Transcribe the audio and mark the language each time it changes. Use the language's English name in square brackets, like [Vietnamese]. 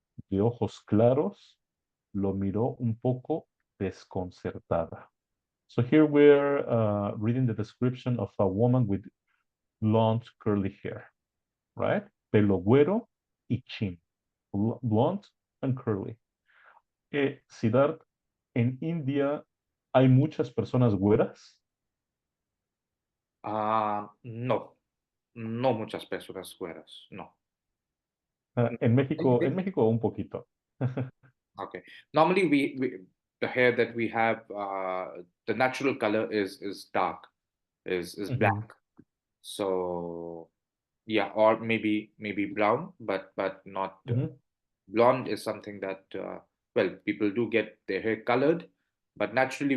[Spanish] de ojos claros, lo miró un poco desconcertada. [English] So here we're reading the description of a woman with blonde curly hair, right? [Spanish] Pelo güero y chin. [English] Blonde and curly. [Spanish] Siddharth, en India hay muchas personas güeras. No, no muchas personas güeras, no. En México un poquito. [English] Okay. Normally, the hair that we have, the natural color is dark, is Mhm, black. So yeah, or maybe brown, but not mhm, blonde is something that well, people do get their hair colored, but naturally